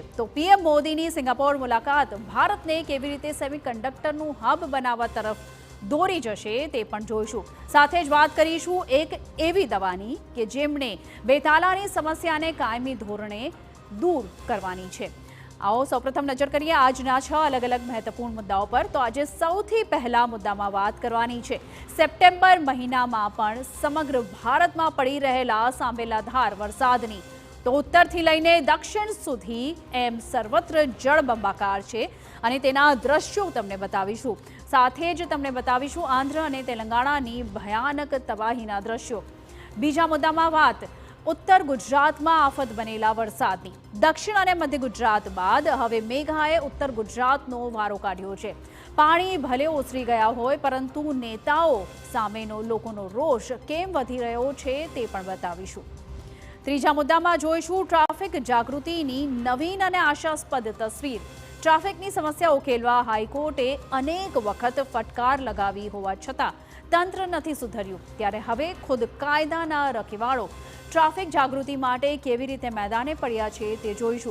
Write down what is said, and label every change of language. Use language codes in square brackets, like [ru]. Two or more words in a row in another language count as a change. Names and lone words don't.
[gu] તો પીએમ મોદીની સિંગાપોર મુલાકાત ભારતને કેવી રીતે સેમિકન્ડક્ટરનું હબ બનાવવા તરફ દોરી જશે તે પણ જોઈશું। સાથે જ વાત કરીશું એક એવી દવાની કે જેમણે બેતાલાની સમસ્યાને કાયમી ધોરણે દૂર કરવાની છે। આઓ સૌપ્રથમ નજર કરિએ આજના 6 અલગ અલગ મહત્વપૂર્ણ મુદ્દાઓં પર। તો આજ સૌથી પહલા મુદ્દામાં વાત કરવાની છે સેપ્ટેમ્બર મહીનામાં પણ સમગ્ર ભારતમાં પડી રહેલા સાંબેલાધાર વરસાદની। તો ઉત્તરથી લઈને દક્ષિણ સુધી એમ સર્વત્ર જળબંબાકાર છે અને તેના દૃશ્યો તમને બતાવીશું। સાથે જ તમને બતાવીશું આંધ્ર અને તેલંગાણાની ભયાનક તબાહીના દૃશ્યો। બીજા મુદ્દામાં વાત ઉત્તર ગુજરાત મેં આફત બનેલા વરસાદની। દક્ષિણ ઔર મધ્ય ગુજરાત બાદ હવે મેઘાએ ઉત્તર ગુજરાતનો વારો કાઢ્યો છે। પાણી ભલે ઓસરી ગયા હોય પરંતુ નેતાઓ સામેનો લોકોનો રોષ કેમ વધી રહ્યો છે તે પણ બતાવીશું। ત્રીજા મુદ્દામાં જોઈશું ટ્રાફિક જાગૃતિની નવીન અને આશાસ્પદ તસ્વીર। ટ્રાફિકની સમસ્યા ઉકેલવા હાઈકોર્ટે અનેક વખત ફટકાર લગાવી હોવા છતાં તંત્ર નહીં सुधर्યું ત્યારે હવે ખુદ કાયદાના રખેવાળો ટ્રાફિક જાગૃતિ માટે કેવી રીતે મેદાને પડ્યા છે તે જોઈશું।